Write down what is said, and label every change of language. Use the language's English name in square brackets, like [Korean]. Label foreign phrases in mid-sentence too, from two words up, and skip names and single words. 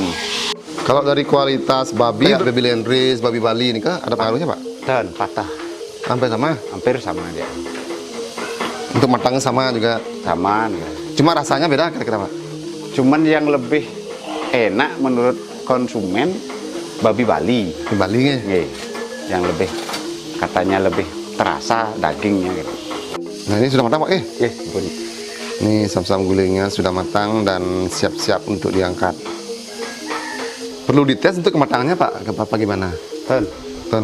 [Indonesian] Kalau dari kualitas babi, babi Landrace, babi Bali ini, Kak, ada pengaruhnya, Pak? Dan patah, Hampir sama? hampir sama dia. Untuk matangnya sama juga. Sama. Ya. Cuma rasanya beda kira-kira, Pak? Cuman yang lebih enak menurut konsumen babi Bali. Di Bali nih. Nggih, yang lebih katanya lebih terasa dagingnya gitu. Nah, ini sudah matang, Pak. Nggih, pun. Ini sam-sam gulingnya sudah matang dan siap-siap untuk diangkat. Perlu dites untuk kematangannya, Pak? Apa gimana? Dan Ton.